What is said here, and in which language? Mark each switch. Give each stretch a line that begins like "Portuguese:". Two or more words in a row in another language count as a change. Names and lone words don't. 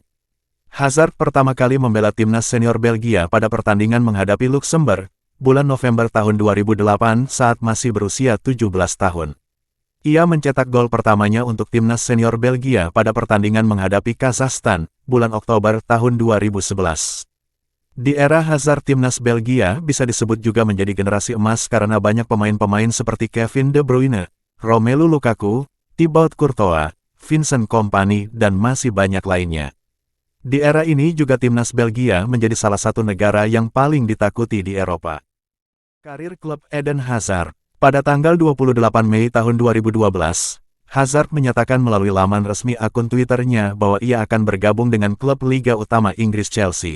Indonesian: Hazard pertama kali membela timnas senior Belgia pada pertandingan menghadapi Luxembourg, bulan November tahun 2008 saat masih berusia 17 tahun. Ia mencetak gol pertamanya untuk timnas senior Belgia pada pertandingan menghadapi Kazakhstan, bulan Oktober tahun 2011. Di era Hazard, timnas Belgia bisa disebut juga menjadi generasi emas karena banyak pemain-pemain seperti Kevin De Bruyne, Romelu Lukaku, Thibaut Courtois, Vincent Kompany, dan masih banyak lainnya. Di era ini juga timnas Belgia menjadi salah satu negara yang paling ditakuti di Eropa. Karir klub Eden Hazard. Pada tanggal 28 Mei tahun 2012, Hazard menyatakan melalui laman resmi akun Twitternya bahwa ia akan bergabung dengan klub Liga Utama Inggris Chelsea.